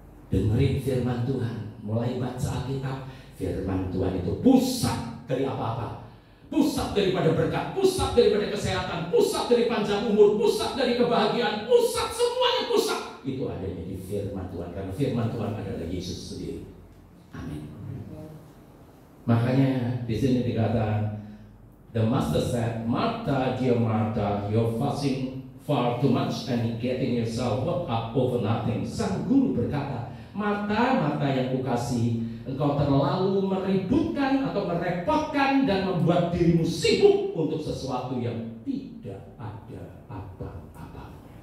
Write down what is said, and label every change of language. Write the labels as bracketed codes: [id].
[id] Dengerin firman Tuhan. Mulai baca Alkitab. Firman Tuhan itu pusat dari apa-apa. Pusat daripada berkat, pusat daripada kesehatan, pusat dari panjang umur, pusat dari kebahagiaan, pusat, semuanya pusat. Itu adanya di firman Tuhan. Karena firman Tuhan adalah Yesus sendiri. Amin. Makanya di sini dikatakan, [en] the master said, Martha, dear Martha, you're fussing far too much and getting yourself worked up over nothing. [id] Sang guru berkata, Martha, Martha yang kukasihi, engkau terlalu meributkan atau merepotkan dan membuat dirimu sibuk untuk sesuatu yang tidak ada apa-apanya.